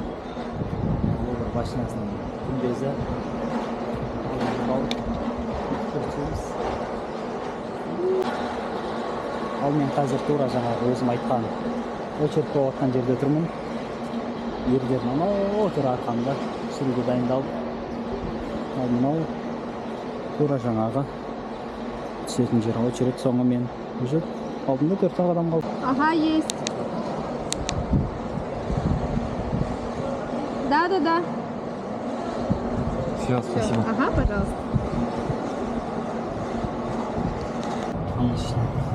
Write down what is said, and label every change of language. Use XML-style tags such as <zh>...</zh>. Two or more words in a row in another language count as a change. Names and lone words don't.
<kk>Обыр машинасының күмбезі. Ал мен қазір тура жаңағы өзім айтқан очередь болып жатқан жерде тұрмын. Ерлер мынау тұр арқамда түсіруге дайындалып. Ал мынау тура жаңағы түсетін жер очередь, соңы мен уже алдымда 4 адам қалды.</kk> <ru>Ага, есть. Да. Все, спасибо. Ага, пожалуйста. Отлично.</ru>